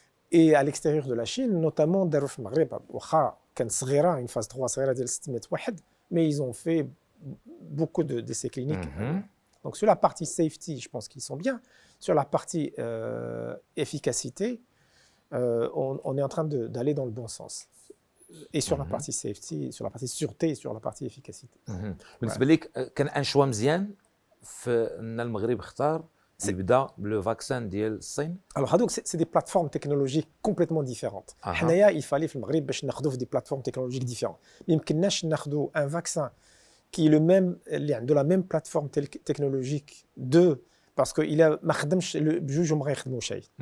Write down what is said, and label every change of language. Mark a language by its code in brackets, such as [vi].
[fr] Et à l'extérieur de la Chine, notamment dans le Maghreb, une phase 3 [ar] صغيرة ديال 600 واحد, [fr] mais ils ont fait beaucoup d'essais cliniques Donc sur la partie safety, je pense qu'ils sont bien. Sur la partie efficacité, on est en train d'aller dans le bon sens. Et sur la partie safety, sur la partie sûreté, et sur la partie efficacité. [ar] بالنسبه لك كان ان شوا مزيان في ان المغرب اختار يبدا بلو فاكسان ديال الصين. [fr] Alors [ar] هذوك [fr] c'est des plateformes technologiques complètement différentes. [ar] حنايا [fr] il fallait [ar] في المغرب باش ناخذوا في [fr] des plateformes technologiques différentes. [ar] ما يمكنناش ناخذوا [fr] un vaccin qui est le même [ar] اللي عنده [fr] la même plateforme technologique parce que il a [ar] ما خدمش بجوج وما غيخدموا شيء.